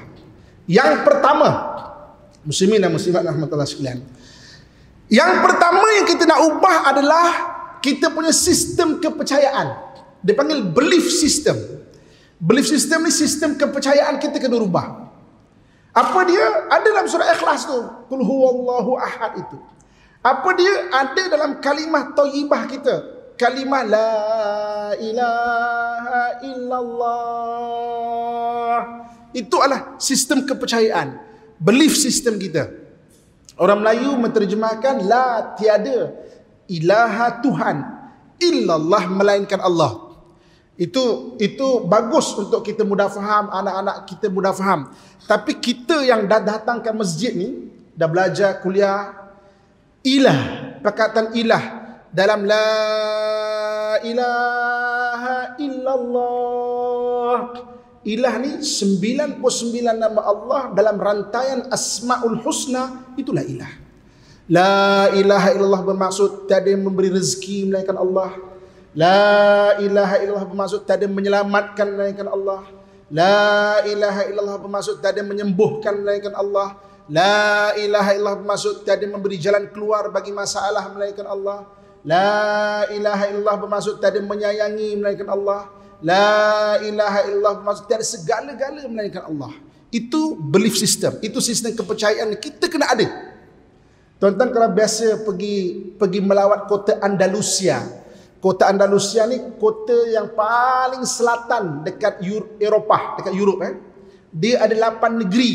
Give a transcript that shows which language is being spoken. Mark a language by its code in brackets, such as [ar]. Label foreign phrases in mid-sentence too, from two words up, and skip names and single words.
[ms] Yang pertama, muslimin dan muslimat rahmatullah sekalian, yang pertama yang kita nak ubah adalah kita punya sistem kepercayaan. Dia panggil [en] belief system. Belief system [ms] ni sistem kepercayaan kita kena ubah. Apa dia? Ada dalam surah Ikhlas tu, [ar] قل هو الله أحد [ms] itu. Apa dia? Ada dalam kalimah thayyibah kita. Kalimah [ar] لا إله إلا الله. [ms] Itu adalah sistem kepercayaan, [en] belief system [ms] kita. Orang Melayu menterjemahkan la tiada ilaha Tuhan illallah melainkan Allah. Itu bagus untuk kita mudah faham, anak-anak kita mudah faham. Tapi kita yang dah datang ke masjid ni, dah belajar kuliah ilah, perkataan ilah dalam [ar] لا إله إلا الله. [ms] Ilah ni 99 nama Allah dalam rantaian Asmaul Husna, itulah ilah. [ar] لا إله إلا الله [ms] bermaksud tiada yang memberi rezeki melainkan Allah. [ar] لا إله إلا الله [ms] bermaksud tiada yang menyelamatkan melainkan Allah. [ar] لا إله إلا الله [ms] bermaksud tiada yang menyembuhkan melainkan Allah. [ar] لا إله إلا الله [ms] bermaksud tiada yang memberi jalan keluar bagi masalah melainkan Allah. [ar] لا إله إلا الله [ms] bermaksud tiada yang menyayangi melainkan Allah. [ar] لا إله إلا الله [ms] bermaksud tiada segala-gala melainkan Allah. Itu [en] belief system, [ms] itu sistem kepercayaan kita kena ada. Tuan-tuan kalau biasa pergi melawat kota Andalusia. Kota Andalusia ni kota yang paling selatan dekat Eropah, dekat Europe Dia ada 8 negeri.